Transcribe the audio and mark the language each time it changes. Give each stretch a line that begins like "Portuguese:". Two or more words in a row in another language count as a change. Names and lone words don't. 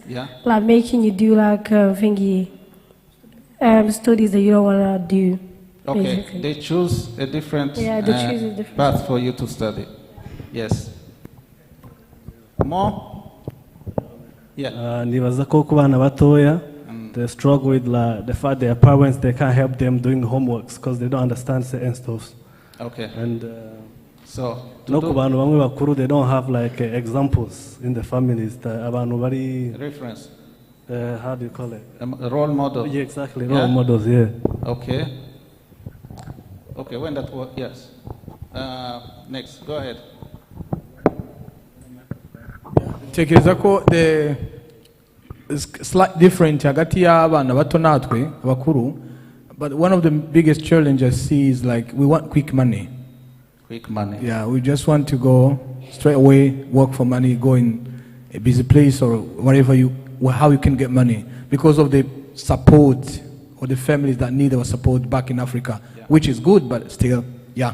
English: yeah, like making you do like thingy studies that you don't want to do. Okay, basically. they choose a different, path for you to study. Yes. More? Yeah.
Kinyarwanda: Nibaza ko ku bana batoya,
English: they struggle with the fact their parents, they can't help them doing homeworks because they don't understand certain stuff. Okay. And so
Kinyarwanda: no ku bantu bamwe bakuru,
English: they don't have like examples in the families that
Kinyarwanda: abantu bari
English: reference. How do you call it? A role model. Yeah, exactly. Role models. Yeah. Okay. Okay. When that was, yes. Next, go ahead.
Kinyarwanda: Tekereza ko
English: the slight difference
Kinyarwanda: hagati y'abana bato natwe abakuru,
English: but one of the biggest challenges I see is like we want quick money. Quick money. Yeah, we just want to go straight away, work for money, go in a busy place or wherever how you can get money because of the support or the families that need our support back in Africa, which is good, but still, yeah.